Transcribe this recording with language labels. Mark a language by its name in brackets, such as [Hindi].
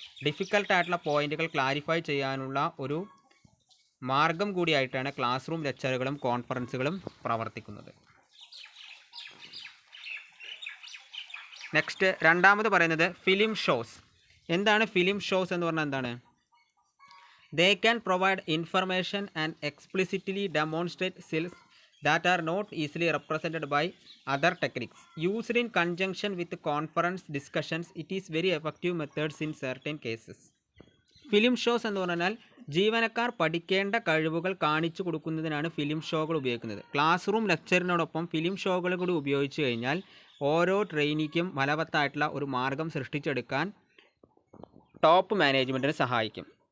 [Malayalam] ഡിഫിക്കൽട്ടായിട്ടുള്ള പോയിന്റുകൾ ക്ലാരിഫൈ ചെയ്യാനുള്ള ഒരു മാർഗം കൂടിയായിട്ടാണ് ക്ലാസ് റൂം ലെക്ചറുകളും കോൺഫറൻസുകളും പ്രവർത്തിക്കുന്നത്. നെക്സ്റ്റ് രണ്ടാമത് പറയുന്നത് ഫിലിം ഷോസ്. എന്താണ് ഫിലിം ഷോസ് എന്ന് പറഞ്ഞാൽ എന്താണ്? [English] They can provide information and explicitly demonstrate skills that are not easily represented by other techniques. Used in conjunction with conference discussions, it is very effective methods in certain cases. [Malayalam] Film shows എന്ന് പറഞ്ഞാൽ ജീവനക്കാർ പഠിക്കേണ്ട കഴിവുകൾ കാണിച്ചു കൊടുക്കുന്നതിനാണ് film ഷോകൾ ഉപയോഗിക്കുന്നത്. Class room ലെക്ചറിനോടൊപ്പം film ഷോകൾ കൂടി ഉപയോഗിച്ച് കഴിഞ്ഞാൽ ഓരോ ട്രെയിനിക്കും ഫലവത്തായിട്ടുള്ള ഒരു മാർഗം സൃഷ്ടിച്ചെടുക്കാൻ ടോപ്പ് മാനേജ്മെൻറ്റിന് സഹായിക്കും.